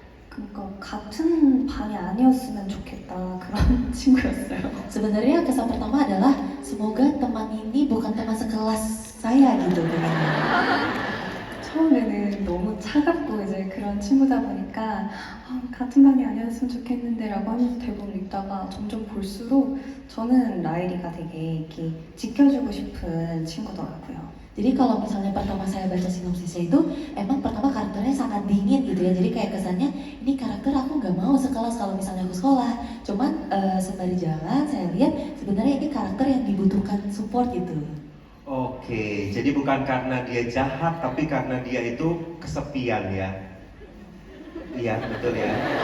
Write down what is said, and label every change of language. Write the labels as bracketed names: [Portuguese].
[Korean] 그러니까 같은 반이 아니었으면 좋겠다, 그런 친구였어요. [Indonesian] Sebenarnya kesan pertama adalah semoga teman ini bukan teman sekelas saya gitu. [Korean] 처음에는 너무 차갑고 이제 그런 친구다 보니까 같은 반이 아니었으면 좋겠는데라고 하면서 대본을 읽다가 점점 볼수록 저는 라일이가 되게 이렇게 지켜주고 싶은 친구더라고요. [Indonesian] Jadi kalau misalnya pertama saya baca sinopsisnya itu, emang pertama karakternya sangat dingin gitu ya. Jadi kayak kesannya, ini karakter aku nggak mau sekelas kalau misalnya aku sekolah. Cuman sembari jalan saya lihat sebenarnya ini karakter yang dibutuhkan support gitu. Oke, jadi bukan karena dia jahat, tapi karena dia itu kesepian ya. Iya, betul ya.